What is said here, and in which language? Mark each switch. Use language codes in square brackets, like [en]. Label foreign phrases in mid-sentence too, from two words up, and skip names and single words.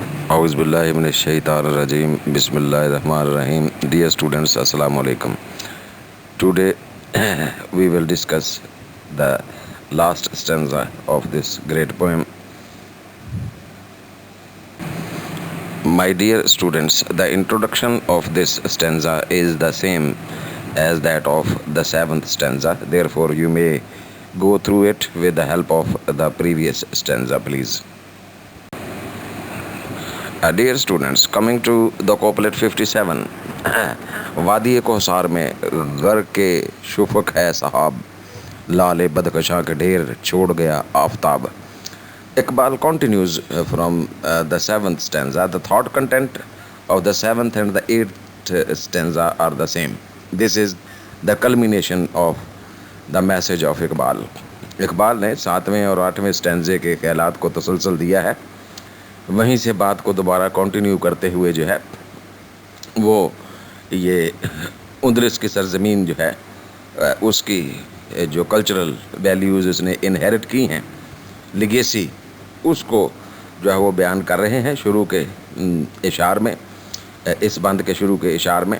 [ar] أعوذ بالله من الشيطان الرجيم. بسم الله الرحمن الرحيم. [en] Dear students, [ar] السلام عليكم. [en] Today we will discuss the last stanza of this great poem. My dear students, the introduction of this stanza is the same as that of the seventh stanza. Therefore, you may go through it with the help of the previous stanza, please. Dear students, coming to the couplet 57. [ur] وادی کوثر میں گھر کے شفق ہے صاحب، لالِ بدخشاں کے ڈھیر چھوڑ گیا آفتاب. [en] Iqbal continues from the seventh stanza. The thought content of the seventh and the eighth stanza are the same. This is the culmination of the message of Iqbal. [ur] اقبال نے ساتویں اور آٹھویں سٹینزے کے خیالات کو تسلسل دیا ہے. وہیں سے بات کو دوبارہ کنٹینیو کرتے ہوئے جو ہے وہ یہ اندلس کی سرزمین جو ہے اس کی جو [en] cultural values [ur] اس نے انہیریٹ کی ہیں، لیگیسی، اس کو جو ہے وہ بیان کر رہے ہیں شروع کے اشعار میں، اس بند کے شروع کے اشعار میں.